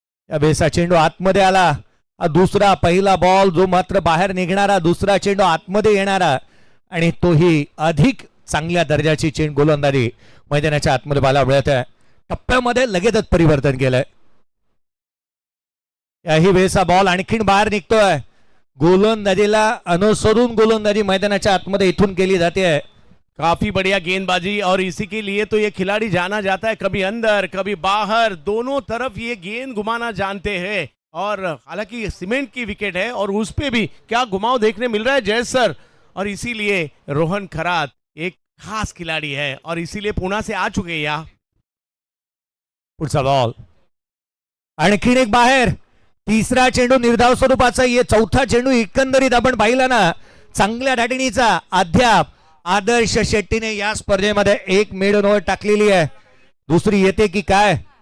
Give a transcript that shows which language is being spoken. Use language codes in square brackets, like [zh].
[mr] या बेसा चेंडू आतमध्ये आला. दुसरा पहिला बॉल जो मात्र बाहेर निघणारा, दुसरा चेंडू आतमध्ये येणारा आणि तोही अधिक चांगल्या दर्जाची चेंड गोलंदाजी मैदानाच्या आतमध्ये पाहायला मिळत आहे. टप्प्यामध्ये लगेचच परिवर्तन केलंय. याही वेळेचा बॉल आणखीन बाहेर निघतोय. गोलंदाजीला अनुसरून गोलंदाजी मैदानाच्या आतमध्ये इथून केली जाते. [hi] काफी बढ़िया गेंदबाजी और इसी के लिए तो ये खिलाड़ी जाना जाता है, कभी अंदर कभी बाहर, दोनों तरफ ये गेंद घुमाना जानते हैं. और हालांकि सीमेंट की विकेट है और उस पे भी क्या घुमाव देखने मिल रहा है जय सर. और इसीलिए रोहन खरात एक खास खिलाड़ी है और इसीलिए पुणे से आ चुके हैं यहाँ. [mr] पुढचा बॉल आणखीन एक बाहेर. तिसरा चेंडू निर्धाव स्वरूपाचा. ये चौथा चेंडू एकंदरीत आपण पाहिला ना, चांगल्या धाटणीचा. अद्याप आदर्श शेट्टीने या स्पर्धेमध्ये एक मेडन ओव्हर टाकलेली आहे. दुसरी येते की काय.